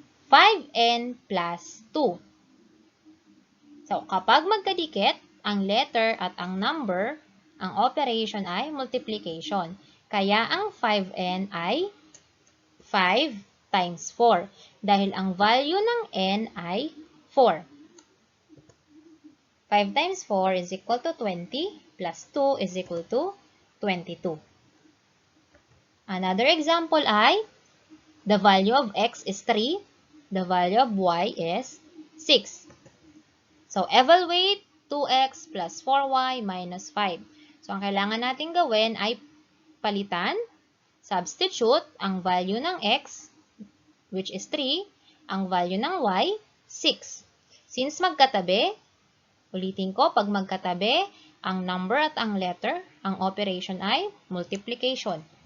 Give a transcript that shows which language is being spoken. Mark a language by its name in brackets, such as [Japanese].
[English] 5n plus 2. So, [Filipino] kapag magkadikit, ang letter at ang number, ang operation ay multiplication. Kaya ang 5n ay 5 times 4 dahil ang value ng n ay 4. [English] 5 times 4 is equal to 20 plus 2 is equal to 22. Another example [Filipino] ay [English] the value of x is 3, the value of y is 6. So, evaluate 2x plus 4y minus 5. [Filipino] So, ang kailangan natin gawin ay palitan, substitute ang value ng x, [English] which is 3, [Filipino] ang value ng y, 6. Since magkatabi, ulitin ko, pag magkatabi, ang number at ang letter, ang operation ay multiplication.